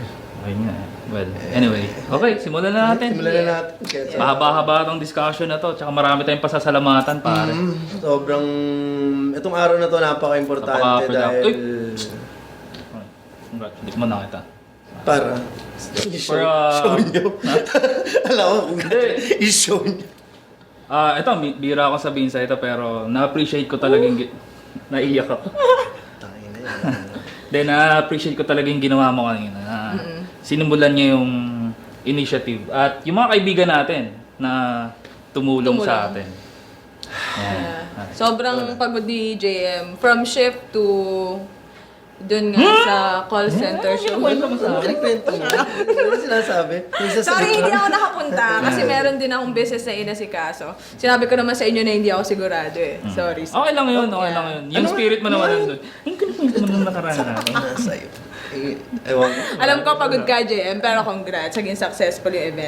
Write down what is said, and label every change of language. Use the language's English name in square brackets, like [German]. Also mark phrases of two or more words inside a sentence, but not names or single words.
[Filipino] Ayun nga. Well, anyway. Okay, simulan na natin. Simulan na natin. Kaya Mahaba-haba itong discussion na to. Tsaka marami tayong pasasalamatan, pare. sobrang... Itong araw na to napaka-importante Napaka-productive. dahil... Congrats, hindi ko man nakita. Para... For, show nyo. Alam ko kung Hindi. i-show nyo. Ito, bira ako sabihin sa ito, pero na-appreciate ko talagang... Naiyak ako. Then, na-appreciate ko talaga yung ginawa mo kanina. Sinimulan niya yung initiative. At yung mga kaibigan natin na tumulong sa atin. Yan. Sobrang pagod ni JM. [English] From shift to [Filipino] dun nga sa [English] call center show. [Filipino] Pinagkwento mo. Ano sinasabi? Sorry, hindi ako nakapunta kasi meron din akong business na inasikaso. Sinabi ko naman sa inyo na hindi ako sigurado eh. Sorry. Okay lang yun, okay lang yun. Yung spirit mo naman nandun. Yung kinukwento mo nung nakaraan natin. Sa'yo. Ewan ko. Alam ko pagod ka, JM, pero congrats. Naging successful yung event.